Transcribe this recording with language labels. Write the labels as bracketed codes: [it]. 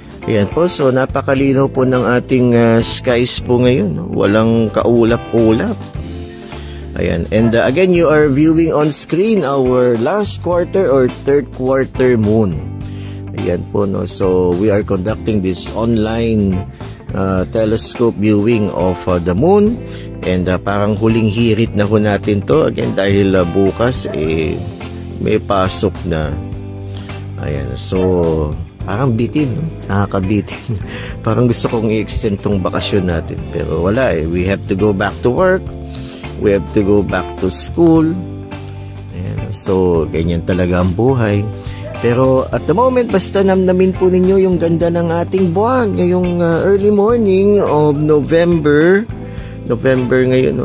[tl] Ayan po, so napakalinaw po ng ating skies po ngayon. Walang kaulap-ulap. [en] Ayan, and again, you are viewing on screen our last quarter or third quarter moon. [tl] Ayan po, no? [en] So we are conducting this online telescope viewing of the moon. [tl] And parang huling hirit na ho natin to. Again, dahil bukas, may pasok na. Ayan, so parang bitin, no? Nakakabitin. Parang gusto kong i-extend tong bakasyon natin. Pero wala [en] we have to go back to work. We have to go back to school. [tl] Ayan, so, ganyan talaga ang buhay. Pero at the moment, basta namnamin po ninyo yung ganda ng ating buwan. [en] Ngayong early morning of November ngayon, no?